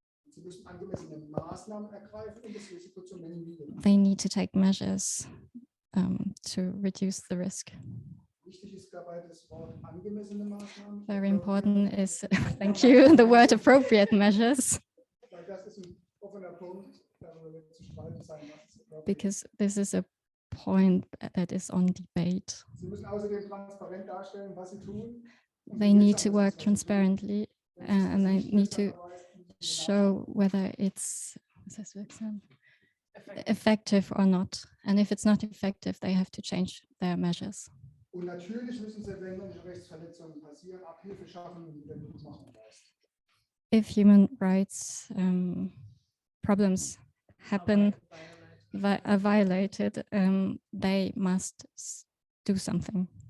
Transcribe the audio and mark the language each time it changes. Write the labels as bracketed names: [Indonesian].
[German] Sie müssen angemessene Maßnahmen ergreifen, um das Risiko zu minimieren. [English] They need to take measures to reduce the risk. [German] Wichtig ist dabei das Wort angemessene Maßnahmen. [English] Very important is, thank you, the word appropriate measures, [German] Weil das ist ein offener Punkt, darüber wird zu streiten sein, was ist appropriate. [English] because this is a point that is on debate. [German] Sie müssen außerdem transparent darstellen, was sie tun. [English] They need to work transparently and they need to show whether it's effective or not. And if it's not effective, they have to change their measures. [German] Und natürlich müssen sie, wenn Menschenrechtsverletzungen passieren, Abhilfe schaffen und Wiedergutmachung leisten. [English] If human rights problems happen, are violated, they must do something.